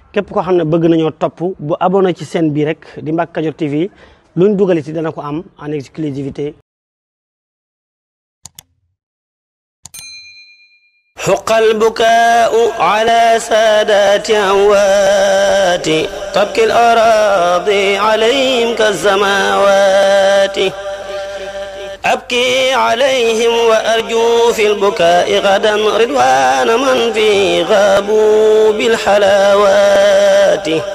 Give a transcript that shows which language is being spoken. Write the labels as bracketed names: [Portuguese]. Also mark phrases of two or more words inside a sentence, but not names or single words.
[Wolof] képp koo xam ne bëgg nañoo topp bu abonné ci chaîne bi rek di Mbacke Kadior TV luñ dugaliti dana ko am [French] en exclusivité. [Arabic] حق البكاء على سادات أموات تبكي الأراضي عليهم كالسماوات أبكي عليهم وأرجو في البكاء غدا رضوان من في غابوا بالحلاوات